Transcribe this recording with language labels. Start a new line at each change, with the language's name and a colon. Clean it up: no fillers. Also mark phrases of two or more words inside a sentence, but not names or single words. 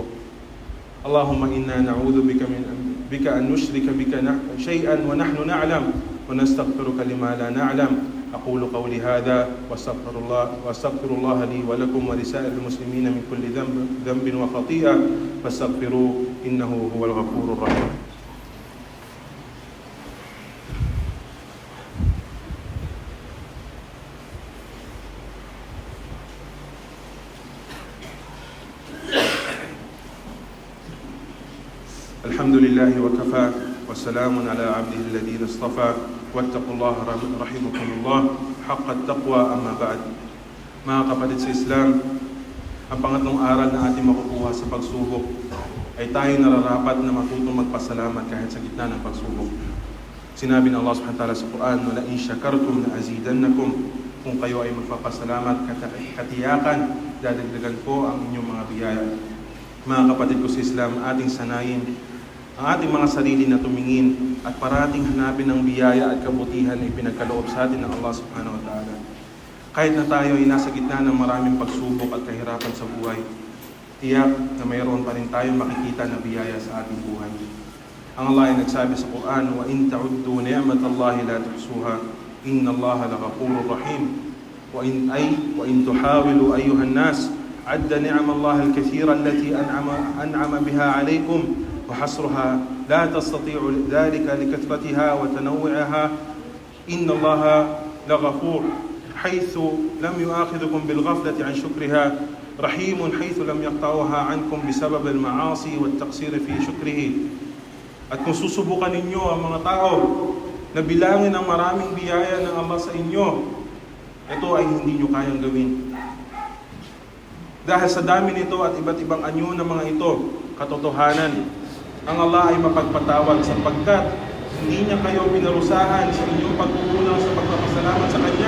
Arabic: اللهم إنا نعوذ بك أن نشرك بك شيئا ونحن نعلم ونستغفرك لما لا نعلم. أقول قولي هذا وأستغفر الله لي ولكم ولسائر المسلمين من كل ذنب وخطيئة فاستغفروه إنه هو الغفور الرحيم. الحمد لله وكفى وسلام على عبده الذين اصطفى واتقوا الله رحمكم الله حق التقوى. أما بعد.
Filipino: Mga kapatid sa Islam, ang pangatlong aral na ating makukuha sa pagsubok ay tayo nararapat na matutong magpasalamat kahit sa gitna ng pagsubok. Sinabi ng Allah
Arabic: سبحانه وتعالى
Filipino: sa Quran,
Arabic: ولئن شكرتم لأزيدنكم.
Filipino: Kung kayo ay magpapasalamat, katiyakan, dadagdagan ko ang inyong mga biyaya. Mga kapatid ko sa Islam, ating sanayin ang ating mga sarili na tumingin at parating hanapin ang biyaya at kabutihan na ipinagkaloob sa atin ng Allah
Arabic: سبحانه وتعالى.
Filipino: Kahit na tayo ay nasa gitna ng maraming pagsubok at kahirapan sa buhay, tiyak na mayroon pa rin tayong makikita na biyaya sa ating buhay. Ang Allah ay nagsabi sa Quran,
Arabic: وإن تعدوا نعمة الله لا تحصوها، إن الله لغفور رحيم. وإن تحاولوا أيها الناس عد نعم الله الكثيرة التي أنعم بها عليكم وحصرها لا تستطيع ذلك لكثرتها وتنوعها إن الله لغفور حيث لم يؤاخذكم بالغفلة عن شكرها رحيم حيث لم يقطعها عنكم بسبب المعاصي والتقصير في شكره.
Filipino: At kung susubukan ninyo ang mga tao na bilangin ang maraming biyaya ng Allah sa inyo, ito ay hindi nyo kayang gawin. Dahil sa dami nito at iba't ibang anyo ng mga ito, katotohanan, ang Allah ay mapagpatawad sapagkat hindi niya kayo pinarusahan sa inyong pagkukulang sa pagpapasalamat sa Kanya.